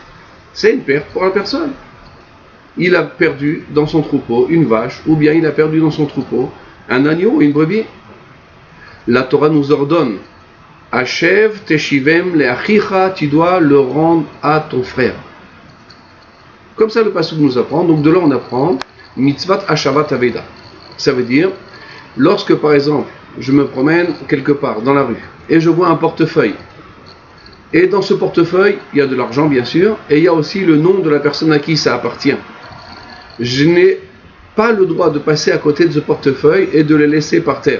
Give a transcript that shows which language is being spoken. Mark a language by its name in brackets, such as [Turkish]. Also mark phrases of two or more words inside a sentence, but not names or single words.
[French] C'est une perte pour la personne. Il a perdu dans son troupeau une vache, ou bien il a perdu dans son troupeau un agneau ou une brebis. La Torah nous ordonne [Hebrew] השב תשיבם לאחיך, [French] tu dois le rendre à ton frère. Comme ça le pasuk nous apprend. Donc de là on apprend [Hebrew] מצוות השבת אבדה. [French] Ça veut dire lorsque par exemple je me promène quelque part dans la rue et je vois un portefeuille, et dans ce portefeuille il y a de l'argent bien sûr, et il y a aussi le nom de la personne à qui ça appartient. Je n'ai pas le droit de passer à côté de ce portefeuille et de le laisser par terre.